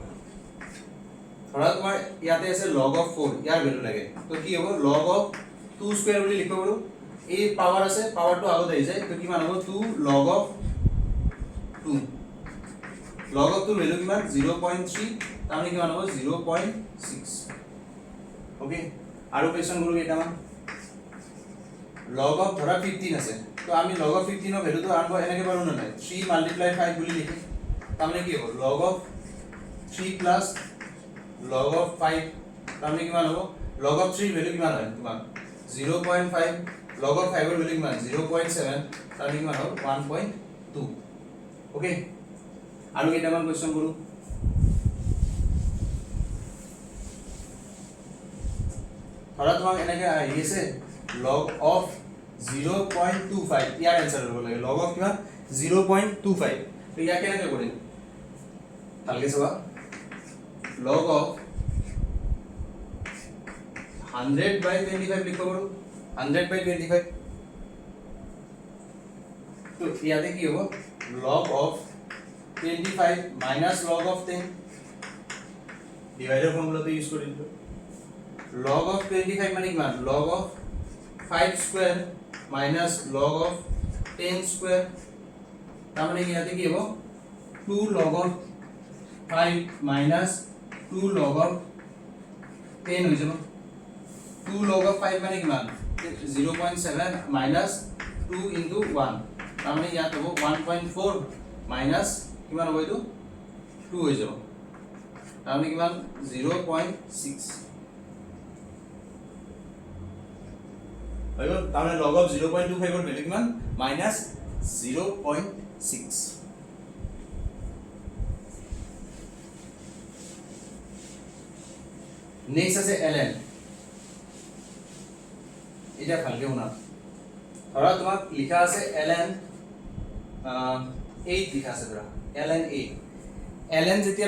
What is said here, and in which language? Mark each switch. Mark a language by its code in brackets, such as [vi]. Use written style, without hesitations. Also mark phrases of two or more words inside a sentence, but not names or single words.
[as] ধৰা তোমাৰ ইয়াতে আছে [en] log of 4, [as] ইয়াৰ ভ্যালু লাগে, তো কি হ'ব [en] log of 2 square [as] বুলি লিখিব পাৰো, এই পাৱাৰ আছে পাৱাৰটো আগত আহি যায়, তো কিমান হ'ব [en] 2 log of 2, log of 2 value [as] কিমান 0.3, তাৰমানে কিমান হ'ব 0.6। ওকে, আৰু কোৱেশ্চন কৰো কেইটামান। [en] log of [as] ধৰা 15 আছে, তো আমি [en] log of 15 [as] ৰ ভ্যালুটো আৰম্ভ এনেকে পাৰো না নাই, 3 মাল্টিপ্লাই 5 বুলি লিখি, তাৰমানে কি হ'ব [en] log of 3 plus log of 5, [as] তাৰমানে কিমান হ'ব [en] log of 3 [as] ভ্যালু কিমান হয় তোমাৰ 0.5, [en] log of 5 [as] ৰ ভ্যালু কিমান 0.7, তাৰমানে কিমান হ'ব 1.2। ওকে, আৰু কেইটামান কোৱেশ্চন কৰো। ধৰা তোমাক এনেকে আহি আছে [en] log of 0.25, [as] ইয়াৰ आंसर হ'ব লাগে [en] log of [as] কিমান 0.25, তো ইয়া কেনেকে কৰিম ভালকে চাবা, [en] log of 100 by 25 [as] লিখব পাৰো, [en] 100 by 25, [as] তো ইয়াতে কি হ'ব [en] log of 25 minus log of 10, divider formula use [as] কৰি দিলো, [en] log of 25 [as] মানে কিমান [en] log of 5 square minus log of 10 square, [as] তাৰ মানে ইয়াতে কি হ'ব [en] 2 log of 5 minus 2 log of 10 [as] হৈ যাব, [en] 2 log of 5 [as] মানে কিমান [en] 0.7 minus 2 into 1, [as] তাৰমানে ইয়াত হ'ব 1.4 minus কিমান হ'ব এইটো 2 হৈ যাব, তাৰমানে কিমান 0.6 হৈ গ'ল, তাৰমানে [en] log of 0.25 [as] ৰ ভ্যালু কিমান minus 0.6। নেক্সট আছে ln, এটা ভালকে শুনা, ধৰা তোমাক লিখা আছে ln 8 লিখা আছে, ধৰা ln 8, ln যেতিয়া